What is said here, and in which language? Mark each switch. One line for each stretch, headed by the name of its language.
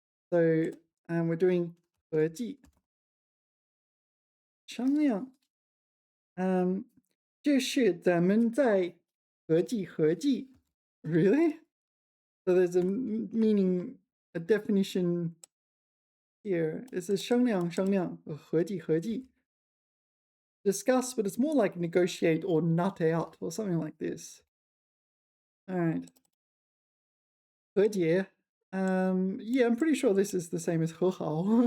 English: So we're doing 合计.
Chinese: 商量. 这是咱们在合计合计.
English: Really? So there's a meaning, a definition here. It says 商量商量, 合计合计. Discuss, but it's more like negotiate or nut out or something like this. All right. 和解. Yeah, I'm pretty sure this is the same as 和好.